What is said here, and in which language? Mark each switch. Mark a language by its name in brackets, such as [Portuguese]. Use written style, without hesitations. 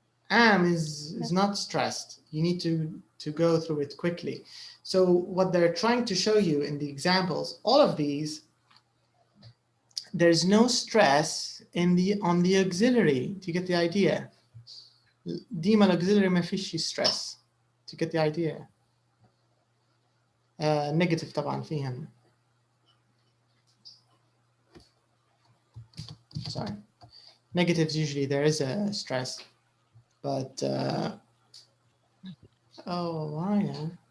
[English] Am is not stressed. You need to go through it quickly. So what they're trying to show you in the examples, all of these, there's no stress on the auxiliary. Do you get the idea? [Arabic] ديما الأوكسيلري ما فيش stress. [English] To get the idea. [Arabic] Negative طبعا فيهم. [English] Sorry. Negatives usually there is a stress, but why?